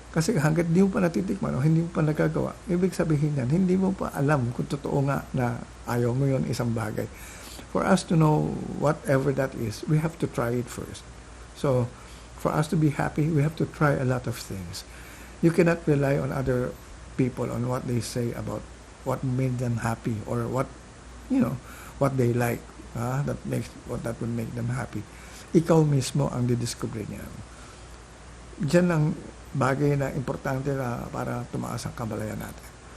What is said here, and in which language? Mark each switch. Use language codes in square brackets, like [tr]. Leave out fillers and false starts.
[tl] Kasi hanggat di mo pa natitikman o hindi mo pa nagagawa, ibig sabihin yan, hindi mo pa alam kung totoo nga na ayaw mo yon isang bagay. [en] For us to know whatever that is, we have to try it first. So, for us to be happy, we have to try a lot of things. You cannot rely on other people on what they say about what made them happy or what they like. That would make them happy. [tl] Ikaw mismo ang didiscover niya. Diyan ang bagay na importante na para tumaas ang kamalayan natin.